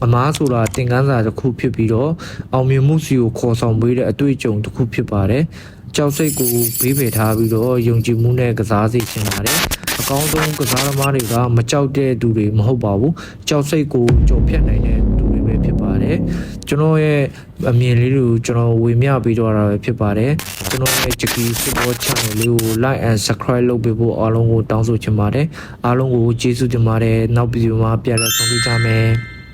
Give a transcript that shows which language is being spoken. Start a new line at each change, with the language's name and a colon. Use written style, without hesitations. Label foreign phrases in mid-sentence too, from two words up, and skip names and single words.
Burmese: မားဆိုတာသင်ခန်းစာတစ်ခုဖြစ်ပြီးတော့အောင်မြင်မှုစီကိုခေါ်ဆောင်ပေးတဲ့အတွေ့အကြုံတစ်ခုဖြစ်ပါတယ်ကြောက်စိတ်ကိုဘေးဖယ်ထားပြီးတော့ယုံကြည်မှုနဲ့ကစားစီချင်ပါတယ်အကောင်းဆုံးကစားသမားတွေကမကြောက်တဲ့သူတွေမဟုတ်ပါဘူးကြောက်စိတ်ကိုကြော်ဖြတ်နိုင်တဲ့သူတွေပဲဖြစ်ပါတယ်ကျွန်တော်ရဲ့အမြင်လေးတွေကိုကျွန်တော်ဝေမျှပေးတော့တာပဲဖြစ်ပါတယ်ကျွန်တော်ရဲ့ Jackie Football Channel လေးကို
English: like and subscribe
Burmese: လုပ်ပေးဖို့အားလုံးကိုတောင်းဆိုချင်ပါတယ်အားလုံးကိုကျေးဇူးတင်ပါတယ်နောက်ဗီဒီယိုမှာပြန်လည်ဆုံတွေ့ကြမယ်